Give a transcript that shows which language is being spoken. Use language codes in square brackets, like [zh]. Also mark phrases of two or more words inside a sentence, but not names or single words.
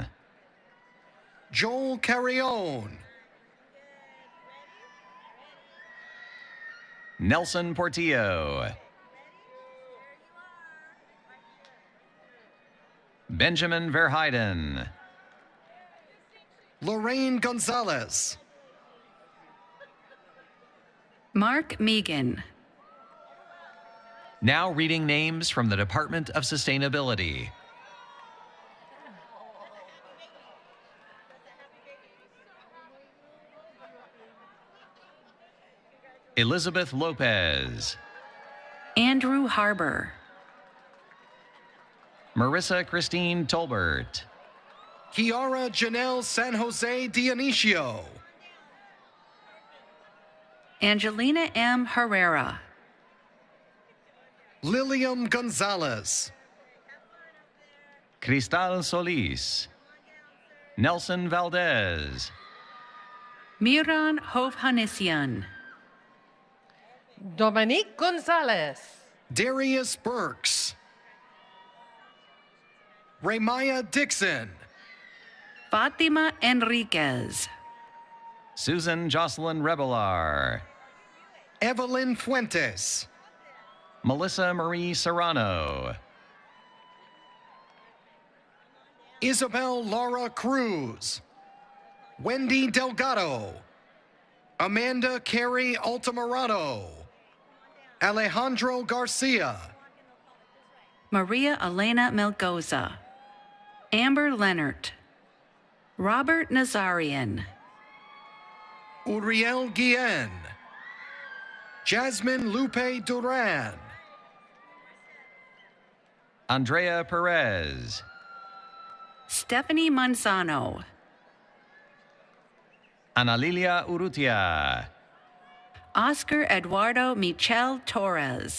[en] Joel Carrion. Nelson Portillo. Benjamin Verheiden. Lorraine Gonzalez. Mark Megan. Now reading names from the Department of Sustainability. Elizabeth Lopez. Andrew Harbor. Marissa Christine Tolbert. Kiara Janelle San Jose Dionisio. Angelina M. Herrera. Lilium Gonzalez. Cristal Solis. Nelson Valdez. Miran Hovhannisyan. Dominique Gonzalez. Darius Burks. Raymaya Dixon. Fatima Enriquez. Susan Jocelyn Rebelar. Evelyn Fuentes. Melissa Marie Serrano. Isabel Laura Cruz. Wendy Delgado. Amanda Carey Altamirano. Alejandro Garcia. Maria Elena Melgoza. Amber Leonard. Robert Nazarian, Uriel Guillen, Jasmine Lupe Duran, Andrea Perez, Stephanie Manzano, Ana Lilia Urrutia, Oscar Eduardo Michel Torres,